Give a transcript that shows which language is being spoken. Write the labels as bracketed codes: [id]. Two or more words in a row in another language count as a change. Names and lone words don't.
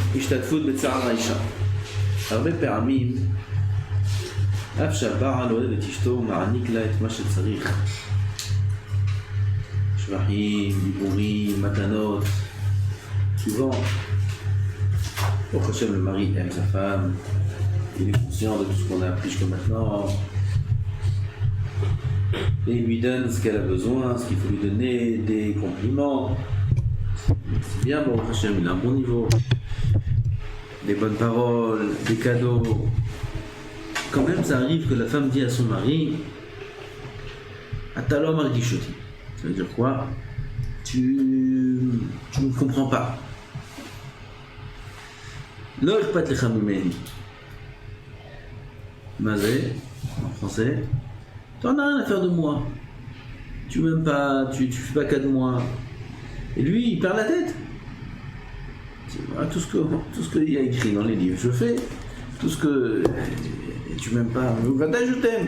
[he] השתתפות בצער האישה. הרבה פעמים, אף שהבעל אוהב את אשתו ומעניק לה את מה שצריך. שבחים, דיבורים, מתנות. [fr] Souvent, au Hachem, le mari aime sa femme, il est conscient de tout ce qu'on a appris jusqu'à maintenant, et il lui donne ce qu'elle a besoin, ce qu'il faut lui donner, des compliments. C'est bien, bon, Hachem, il a un bon niveau, des bonnes paroles, des cadeaux. Quand même, ça arrive que la femme dit à son mari, [he] אתה לא מרגיש אותי. [fr] Ça veut dire quoi? Tu ne comprends pas. [he] לא אכפת לך ממני. Mazé, [fr] en français, tu n'en as rien à faire de moi. Tu m'aimes pas, tu fais pas cas de moi. Et lui, il perd la tête. Voilà, tout ce qu'il y a écrit dans les livres, je fais. Tout ce que tu m'aimes pas, je t'aime.